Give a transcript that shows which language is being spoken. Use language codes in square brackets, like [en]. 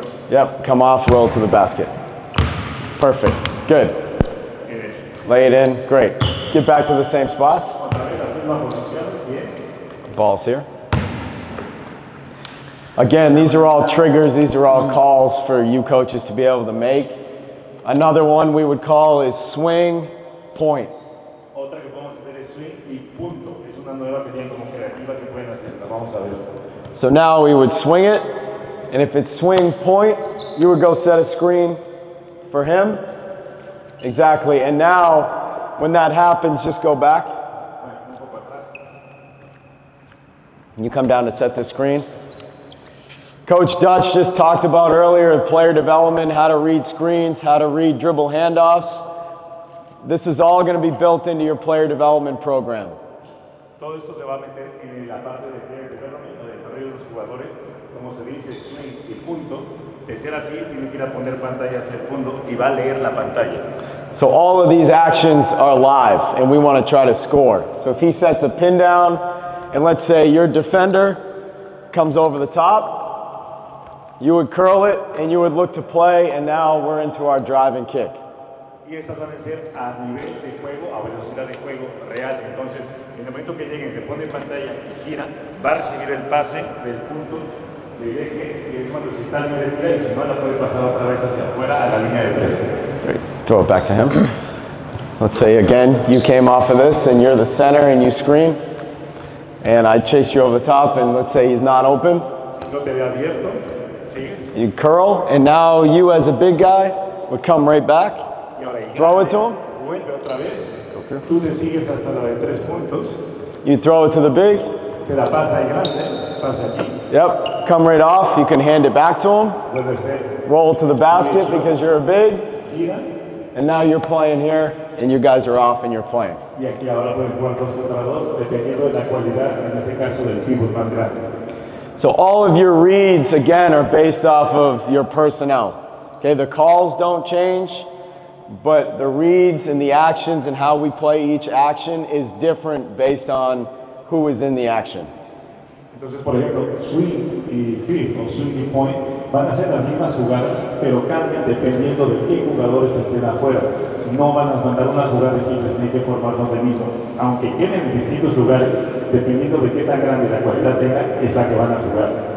[en] Yep, come off, roll to the basket. Perfect, good. Lay it in, great. Get back to the same spots. Ball's here. Again, these are all triggers, these are all calls for you coaches to be able to make. Another one we would call is swing, point. [es] Otra que podemos hacer es swing y punto. Es una nueva que tienen como creativa que pueden hacer. La vamos a ver. [en] So now we would swing it, and if it's swing point, you would go set a screen for him. Exactly, and now when that happens, just go back. You come down to set the screen. Coach Dutch just talked about earlier player development, how to read screens, how to read dribble handoffs. This is all going to be built into your player development program. [es] Todo esto se va a meter en la parte de player development, el desarrollo de los jugadores, como se dice swing y punto. De ser así, tiene que ir a poner pantalla hacia el fondo y va a leer la pantalla. [en] So all of these actions are live, and we want to try to score. So if he sets a pin down, and let's say your defender comes over the top, you would curl it, and you would look to play, and now we're into our drive and kick. [es] Y estas van a ser a nivel de juego, a velocidad de juego real. Entonces, en el momento que lleguen, le pone pantalla y gira, va a recibir el pase del punto del eje, que es cuando se está a nivel 3, si no la puede pasar otra vez hacia afuera a la línea de 3. [en] Great. Throw it back to him. Let's say again, you came off of this, and you're the center, and you screen, and I chase you over the top, and let's say he's not open. [es] No te ve abierto. ¿Sigues? [en] You curl, and now you as a big guy would come right back. Throw it to him. [es] Vuelve otra vez. Tú le sigues hasta la de 3 puntos. [en] You throw it to the big. [es] Se la pasa ahí grande, pasa aquí. [en] Yep, come right off. You can hand it back to him. [es] Vuelve a ser. [en] Roll to the basket because you're a big. [es] Gira. [en] And now you're playing here, and you guys are off and you're playing. [es] Y aquí ahora pueden jugar 2 contra 2, dependiendo de la cualidad, en este caso del pivot más grande. [en] So all of your reads, again, are based off of your personnel. Okay, the calls don't change. but the reads and the actions and how we play each action is different based on who is in the action. [es] Entonces, por ejemplo, swing y fist o swing y point van a ser las mismas jugadas, pero cambian dependiendo de qué jugadores estén afuera. No van a mandar una jugada y siempre tienen que formar donde mismo. Aunque queden en distintos lugares, dependiendo de qué tan grande la cualidad tengan, es la que van a jugar.